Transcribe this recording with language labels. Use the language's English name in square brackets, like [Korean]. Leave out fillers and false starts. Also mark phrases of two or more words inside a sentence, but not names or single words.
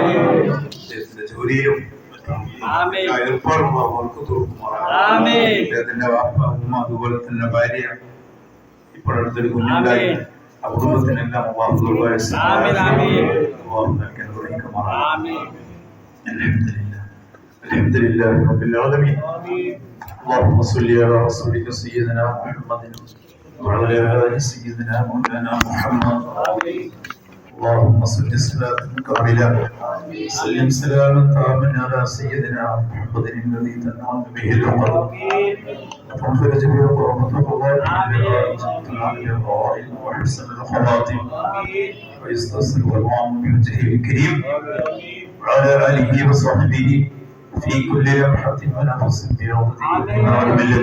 [Malayalam] അദ്ദേഹത്തിന്റെ ജോലിയിലും ഏർപ്പാടും അവർക്ക് തോന്നുമാറാകട്ടെ. അദ്ദേഹത്തിന്റെ വാപ്പ, ഉമ്മ, അതുപോലെ തന്നെ ഭാര്യ, ഇപ്പോഴടുത്തൊരു കുഞ്ഞുണ്ടായി. ആ കുടുംബത്തിനെല്ലാം [Arabic] الحمد لله رب العالمين. اللهم صل على رسولك سيدنا محمد وعلى آل سيدنا مولانا محمد. اللهم صل صلاة كاملة سلم سلاما تاما على سيدنا محمد الذي تنال به العقد وتنفرج به كرامة الله وحسن الخواتم ويستصل الأمام بوجهه الكريم وعلى آله وصحبه في كل لمحة ونفس بروضته والملل.